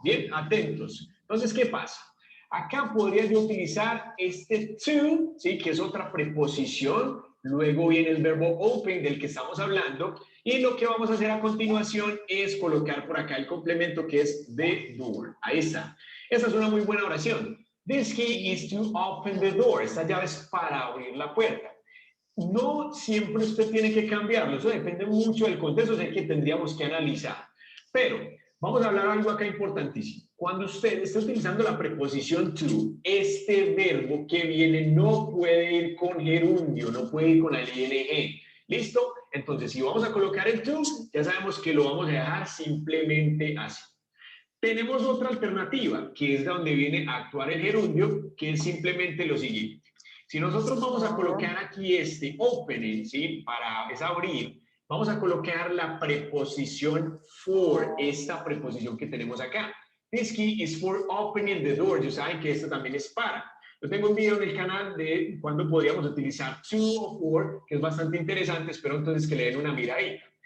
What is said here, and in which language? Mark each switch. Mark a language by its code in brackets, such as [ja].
[es] Bien, atentos. Entonces, ¿qué pasa? Acá podría yo utilizar este to, ¿sí? Que es otra preposición. Luego viene el verbo open del que estamos hablando. Y lo que vamos a hacer a continuación es colocar por acá el complemento que es the door. Ahí está. Esta es una muy buena oración. [en] This key is to open the door. [es] Esta llave es para abrir la puerta. No siempre usted tiene que cambiarlo. Eso depende mucho del contexto, es el que tendríamos que analizar. Pero vamos a hablar algo acá importantísimo. Cuando usted está utilizando la preposición to, este verbo que viene no puede ir con gerundio, no puede ir con la ing. ¿Listo? Entonces, si vamos a colocar el to, ya sabemos que lo vamos a dejar simplemente así. Tenemos otra alternativa, que es de donde viene a actuar el gerundio, que es simplemente lo siguiente. Si nosotros vamos a colocar aquí este opening, ¿sí? Para es abrir, vamos a colocar la preposición for, esta preposición que tenemos acá. [en] This key is for opening the door. [es] Ya saben que esto también es para. Yo tengo un video en el canal de cuándo podríamos utilizar to o for, que es bastante interesante. Espero entonces que le den una miradita.